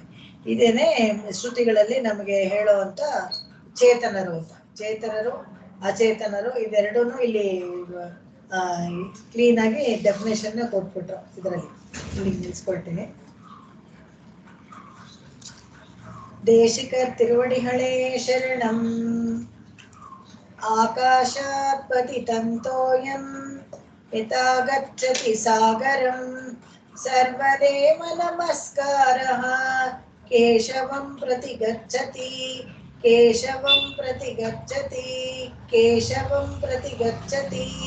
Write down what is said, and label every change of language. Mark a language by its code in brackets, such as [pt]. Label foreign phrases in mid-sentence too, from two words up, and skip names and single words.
[kn] ಇದೇನೆ ಶ್ರುತಿಗಳಲ್ಲಿ ನಮಗೆ ಹೇಳುವಂತ ಚೇತನರು ಅಂತ. ಚೇತನರು ಅಚೇತನರು ಇದೆರಡೂ ಇಲ್ಲಿ ಕ್ಲೀನ್ ಆಗಿ ಡೆಫಿನೇಷನ್ ಕೊಟ್ಬಿಟ್ರು. ಇದರಲ್ಲಿ ಇಲ್ಲಿ ನಿಲ್ಸ್ಕೊಳ್ತೀನಿ. [ta] தேசிகர் திருவடிகளே சரணம். [sa] ಆಕಾಶಾತ್ ಪತಿತಂ ತೋಯಂ ಯಥಾ ಗಚ್ಚತಿ ಸಾಗರಂ ಸರ್ವದೇವ ನಮಸ್ಕಾರಃ ಕೇಶವಂ ಪ್ರತಿ ಗಚ್ಚತಿ ಕೇಶವಂ ಪ್ರತಿ ಗಚ್ಚತಿ ಕೇಶವಂ ಪ್ರತಿ ಗಚ್ಚತಿ.